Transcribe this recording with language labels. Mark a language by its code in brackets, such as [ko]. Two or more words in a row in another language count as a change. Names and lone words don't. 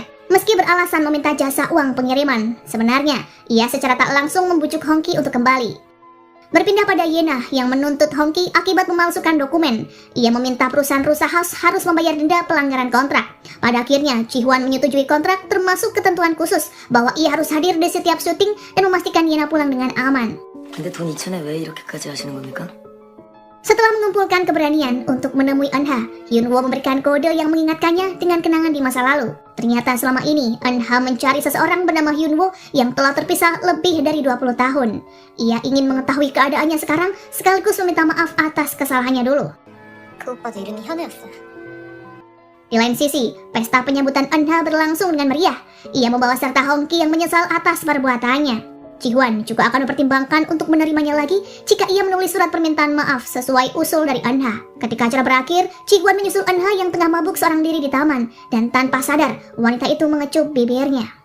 [id] Meski beralasan meminta jasa uang pengiriman, sebenarnya ia secara tak langsung membujuk Hongki untuk kembali. Berpindah pada Yena yang menuntut Hongki akibat memalsukan dokumen. Ia meminta perusahaan Rusa House harus membayar denda pelanggaran kontrak. Pada akhirnya, Ji-won menyetujui kontrak termasuk ketentuan khusus bahwa ia harus hadir di setiap syuting dan memastikan Yena pulang dengan aman. [ko] 근데 돈 2천에 왜 이렇게까지 하시는 겁니까? [id] Setelah mengumpulkan keberanian untuk menemui Eun-ha, Hyun-woo memberikan kode yang mengingatkannya dengan kenangan di masa lalu. Ternyata selama ini, Eun-ha mencari seseorang bernama Hyun-woo yang telah terpisah lebih dari 20 tahun. Ia ingin mengetahui keadaannya sekarang sekaligus meminta maaf atas kesalahannya dulu. [ko] 그 오빠도 이름이 현우였어. [id] Di lain sisi, pesta penyambutan Eun-ha berlangsung dengan meriah. Ia membawa serta Hongki yang menyesal atas perbuatannya. Ji-won juga akan mempertimbangkan untuk menerimanya lagi jika ia menulis surat permintaan maaf sesuai usul dari Eun-ha. Ketika acara berakhir, Ji-won menyusul Eun-ha yang tengah mabuk seorang diri di taman, dan tanpa sadar, wanita itu mengecup bibirnya.